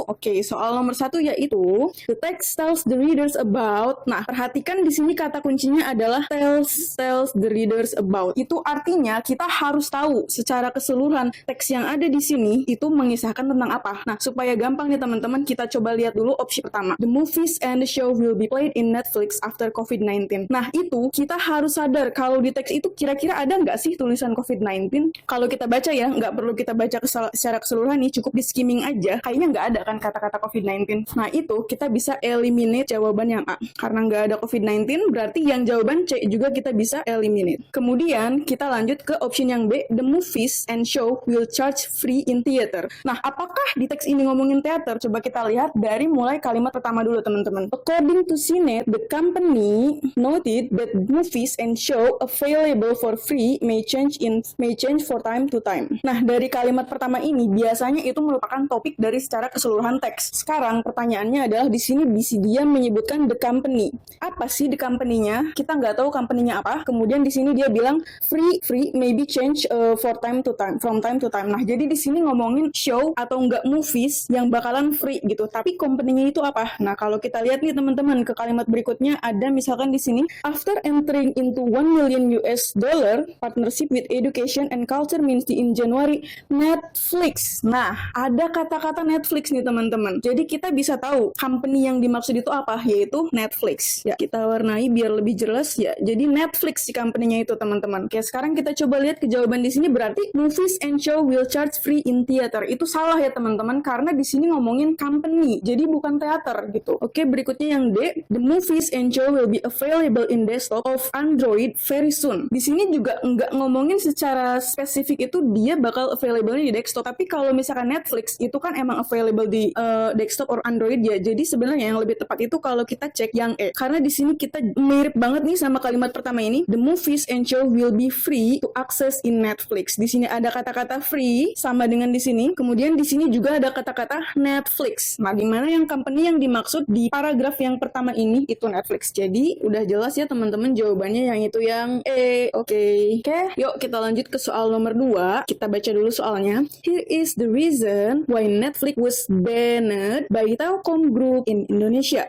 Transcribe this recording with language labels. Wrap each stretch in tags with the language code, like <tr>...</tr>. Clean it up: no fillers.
<en>Oke,</en> <id>soal nomor 1 yaitu</id> <en>the text tells the readers about.</en> <id>Nah, perhatikan di sini kata kuncinya adalah</id> <en>tells the readers about.</en> <id>Itu artinya kita harus tahu secara keseluruhan teks yang ada di sini itu mengisahkan tentang apa. Nah, supaya gampang nih teman-teman, kita coba lihat dulu opsi pertama.</id> <en>The movies and the show will be played in Netflix after COVID-19.</en> <id>Nah, itu kita harus sadar kalau di teks itu kira-kira ada nggak sih tulisan COVID-19? Kalau kita baca ya, nggak perlu kita baca secara keseluruhan nih, cukup di skimming aja. Kayaknya nggak ada kan kata-kata COVID-19. Nah, itu kita bisa eliminate jawaban yang A. Karena nggak ada COVID-19, berarti yang jawaban C juga kita bisa eliminate. Kemudian kita lanjut ke option yang B,</id> <en>the movies and show will charge free in theater.</en> <id>Nah, apakah di teks ini ngomongin teater? Coba kita lihat dari mulai kalimat pertama dulu teman-teman.</id> <en>According to CNET, the company noted that movies and show available for free may change for time to time.</en> <id>Nah, dari kalimat pertama ini biasanya itu merupakan topik dari secara keseluruhan teks. Sekarang pertanyaannya adalah di sini dia menyebutkan the company. Apa sih the company-nya? Kita nggak tahu company-nya apa. Kemudian di sini dia bilang</id> <en>free maybe change from time to time.</en> <id>Nah, jadi di sini ngomongin show atau enggak movies yang bakalan free gitu. Tapi company-nya itu apa? Nah, kalau kita lihat nih teman-teman ke kalimat berikutnya ada misalkan di sini</id> <en>after entering into $1 million partnership with education and culture ministry in January, Netflix.</en> <id>Nah, ada kata-kata Netflix nih teman-teman. Jadi kita bisa tahu company yang dimaksud itu apa, yaitu Netflix. Ya, kita warnai biar lebih jelas ya. Jadi Netflix si company-nya itu teman-teman. Oke, sekarang kita coba lihat ke jawaban di sini, berarti</id> <en>movies and show will charge free in theater.</en> <id>Itu salah ya teman-teman, karena di sini ngomongin company, jadi bukan teater gitu. Oke, berikutnya yang D,</id> <en>the movies and show will be available in desktop of Android very soon.</en> <id>Di sini juga nggak ngomongin secara spesifik itu dia bakal available di desktop. Tapi kalau misalkan Netflix itu kan emang available di desktop or Android ya. Jadi sebenarnya yang lebih tepat itu kalau kita cek yang E, karena di sini kita mirip banget nih sama kalimat pertama ini.</id> <en>The movies and show will be free to access in Netflix.</en> <id>Di sini ada kata-kata free sama dengan di sini. Kemudian di sini juga ada kata-kata Netflix. Nah, gimana yang company yang dimaksud di paragraf yang pertama ini itu Netflix. Jadi udah jelas ya teman-teman jawabannya yang itu yang E. Oke, yuk kita lanjut ke soal nomor 2. Kita baca dulu soalnya.</id> <en>Here is the reason why Netflix was banned by Telkom Group in Indonesia.</en>